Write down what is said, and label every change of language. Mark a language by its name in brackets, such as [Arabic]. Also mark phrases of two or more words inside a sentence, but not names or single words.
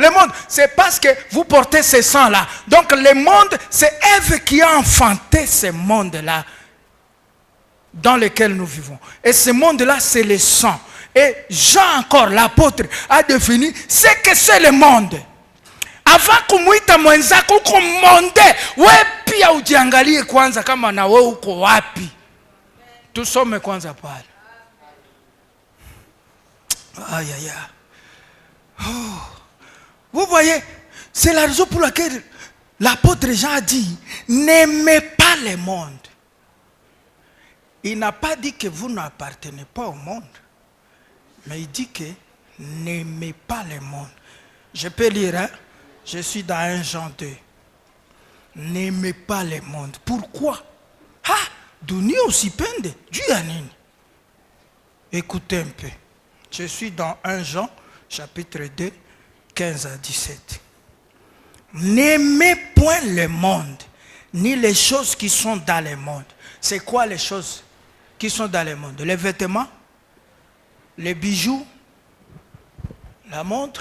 [French] Le monde, c'est parce que vous portez ce sang-là. Donc le monde, c'est Ève qui a enfanté ce monde-là dans lequel nous vivons. Et ce monde-là, c'est le sang. Et Jean encore, l'apôtre, a défini ce que c'est le monde. [Swahili] Avant kumuita mwenzako uko monde, we pia ujiangalie kwanza kama na wewe uko wapi. Tusome kwanza pale. Aïe aïe aïe. Oh. [French] Vous voyez, c'est la raison pour laquelle l'apôtre Jean a dit, n'aimez pas le monde. Il n'a pas dit que vous n'appartenez pas au monde, mais il dit que n'aimez pas le monde. Je peux lire, hein? Je suis dans 1 Jean 2. N'aimez pas le monde. Pourquoi? [Swahili] Ah, dunia usipende. [French] Dieu a nini? Écoutez un peu. Je suis dans 1 Jean, chapitre 2, 15 à 17. N'aimez point le monde, ni les choses qui sont dans le monde. C'est quoi les choses qui sont dans le monde? Les vêtements, les bijoux, la montre.